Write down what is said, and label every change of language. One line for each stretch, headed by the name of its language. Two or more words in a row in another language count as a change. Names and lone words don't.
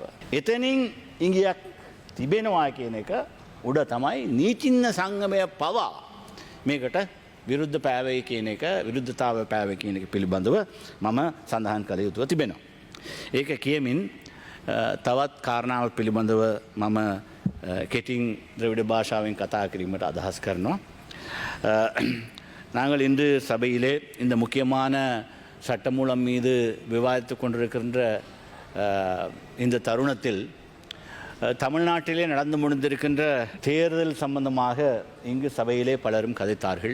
Sinhala: එතනින් ඉංගියක් තිබෙනවා කියන එක උඩ තමයි නීතිඥ සංගමය පවා මේකට විරුද්ධ පෑවේ කියන එක විරුද්ධතාවය පෑවේ කියන එක පිළිබඳව මම සඳහන් කළ යුතුව තිබෙනවා. ඒක කියමින් තවත් කාරණාවක් පිළිබඳව මම කෙටින් ද්‍රවිඩ භාෂාවෙන් කතා කිරීමට අදහස් කරනවා.
Tamil: நாங்கள் இன்று சபையிலே இந்த முக்கியமான சட்டமூலம் மீது விவாதித்து கொண்டிருக்கின்ற இந்த தருணத்தில் தமிழ்நாட்டிலே நடந்து முடிந்திருக்கின்ற தேர்தல் சம்பந்தமாக இங்கு சபையிலே பலரும் கதைத்தார்கள்.